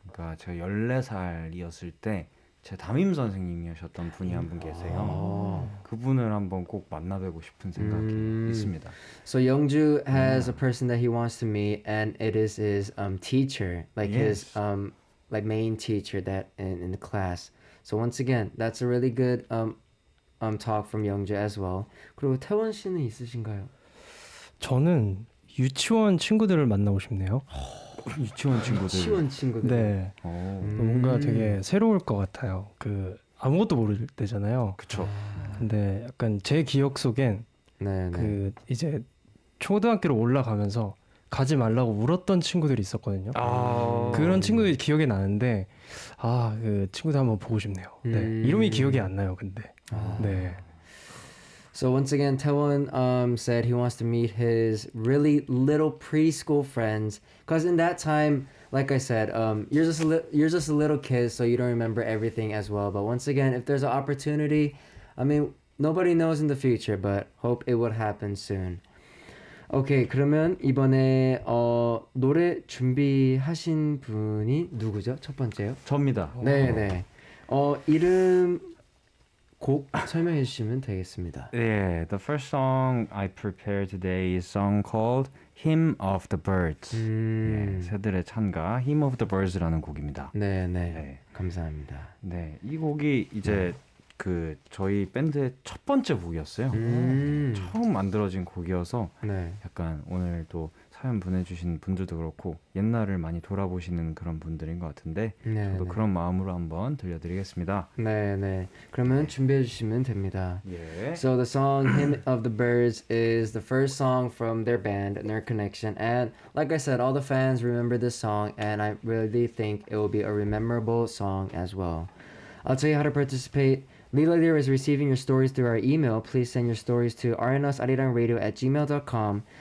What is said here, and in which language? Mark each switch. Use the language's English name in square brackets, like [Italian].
[Korean] 그러니까 제가 14살이었을 때 제 담임 선생님이셨던 분이 한 분 계세요. 그분을 한번 꼭 만나뵈고 싶은 생각이 있습니다. [English] So Youngju has a person that he wants to meet, and it is his teacher, like his like main teacher that in the class. So once again, that's a really good talk from Youngju as well. [Korean] 그리고 태원 씨는 있으신가요? 저는 유치원 친구들을 만나고 싶네요. 유치원 친구들. 네. 뭔가 되게 새로울 것 같아요. 그 아무것도 모를 때잖아요. 그렇죠. 근데 약간 제 기억 속엔 그 이제 초등학교로 올라가면서 가지 말라고 울었던 친구들이 있었거든요. 그런 친구들이 기억이 나는데 그 친구들 한번 보고 싶네요. 네. 이름이 기억이 안 나요. 근데. 네. [English] So once again, Taewon said he wants to meet his really little preschool friends, because in that time, like I said, you're just a little kid, so you don't remember everything as well. But once again, if there's an opportunity, I mean, nobody knows in the future, but hope it would happen soon. [Korean] 오케이, 그러면 이번에 노래 준비하신 분이 누구죠? 첫 번째요? 저입니다. 네네. 이름 곡 설명해 주시면 되겠습니다. [English] Yeah, the first song I prepared today is a song called Hymn of the Birds. [Korean] 네, 새들의 찬가 Hymn of the Birds라는 곡입니다. 네. 감사합니다. 네, 이 곡이 이제 그 저희 밴드의 첫 번째 곡이었어요. 처음 만들어진 곡이어서 약간 오늘 또 사연 보내주신 분들도 그렇고 옛날을 많이 돌아보시는 그런 분들인 것 같은데 저도 그런 마음으로 한번 들려드리겠습니다. 네. 그러면 준비해 주시면 됩니다. [English] Yeah. So the song Hymn of the Birds is the first song from their band, Nerd Connection. And like I said, all the fans remember this song, and I really think it will be a memorable song as well. I'll tell you how to participate. Lila Lear is receiving your stories through our email. Please send your stories to rnsarirang@gmail.com.